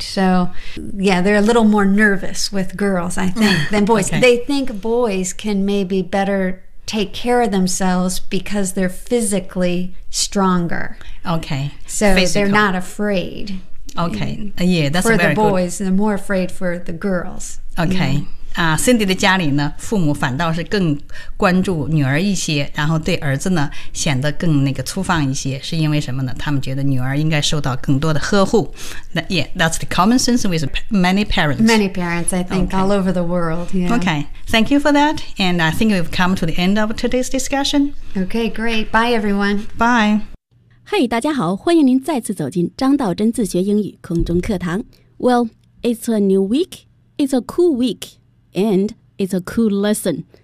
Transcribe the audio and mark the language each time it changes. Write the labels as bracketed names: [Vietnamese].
[English] So, yeah, they're a little more nervous with girls, I think, than boys. Okay. They think boys can maybe better... take care of themselves because they're physically stronger. Okay. So、 Physical. They're not afraid. Okay. Yeah, that's very good. For the boys, they're more afraid for the girls. Okay. Yeah. [Chinese] Cindy 的家里呢父母反倒是更关注女儿一些然后对儿子呢显得更那个粗放一些是因为什么呢他们觉得女儿应该受到更多的呵护。 [English] Yeah, that's the common sense with many parents. Many parents, I think,、 okay. all over the world. Yeah. Okay. Thank you for that, and I think we've come to the end of today's discussion. Okay, great. Bye, everyone. Bye. [Chinese] Hey, 大家好，欢迎您再次走进张道真自学英语空中课堂。 [English] Well, it's a new week, it's a cool week, and it's a cool lesson.